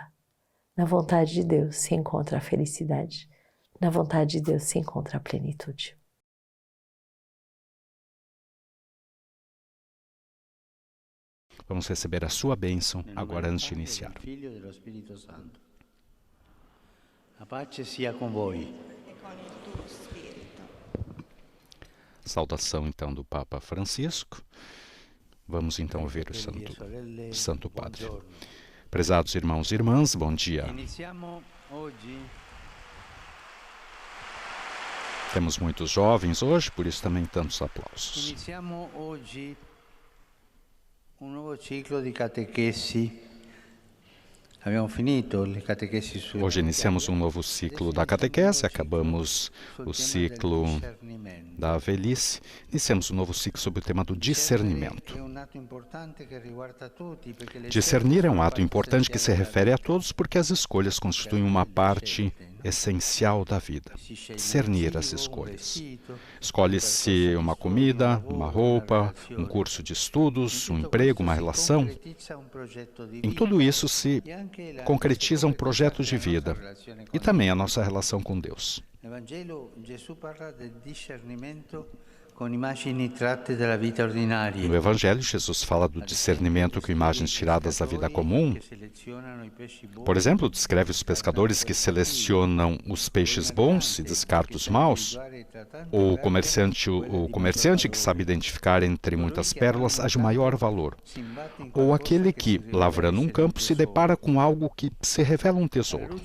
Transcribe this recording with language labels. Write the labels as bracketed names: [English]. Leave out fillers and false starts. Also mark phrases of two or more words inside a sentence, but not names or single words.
[Portuguese] Na vontade de Deus se encontra a felicidade. Na vontade de Deus se encontra a plenitude. Vamos receber a sua bênção agora antes de iniciar. [Italian] A pace sia com voi. [Portuguese] Saudação então do Papa Francisco. Vamos então ouvir o Santo Padre. Prezados irmãos e irmãs, bom dia. Temos muitos jovens hoje, por isso também tantos aplausos. [Italian] Iniziamo oggi un nuovo ciclo di catechesi. Abbiamo finito le catechesi su. [Portuguese] Hoje iniciamos um novo ciclo da catequese, acabamos o ciclo da velhice, iniciamos um novo ciclo sobre o tema do discernimento. Discernir é um ato importante que se refere a todos porque as escolhas constituem uma parte essencial da vida. Discernir as escolhas. Escolhe-se uma comida, uma roupa, um curso de estudos, um emprego, uma relação. Em tudo isso se concretiza um projeto de vida e também a nossa relação com Deus. No Evangelho, [Italian] Jesus parla del discernimento com immagini tratte dalla vita ordinaria. [Portuguese] No Evangelho, Jesus fala do discernimento com imagens tiradas da vida comum. Por exemplo, descreve os pescadores que selecionam os peixes bons e descartam os maus, ou o comerciante que sabe identificar entre muitas pérolas as de maior valor, ou aquele que, lavrando um campo, se depara com algo que se revela um tesouro.